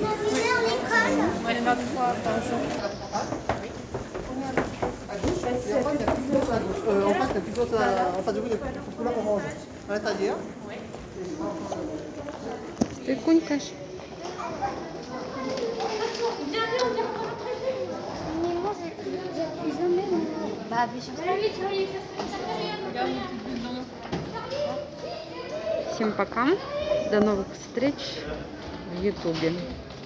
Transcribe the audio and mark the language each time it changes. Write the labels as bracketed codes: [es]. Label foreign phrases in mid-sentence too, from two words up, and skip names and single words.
[fr] On est 23 par jour. En face, la plus grosse, en face de vous, il y a une couleur orange. À l'intérieur. [ru] Ты кунькаешь? [fr] Bah, appuie sur ça. [ru] Всем пока. До новых встреч в Ютубе.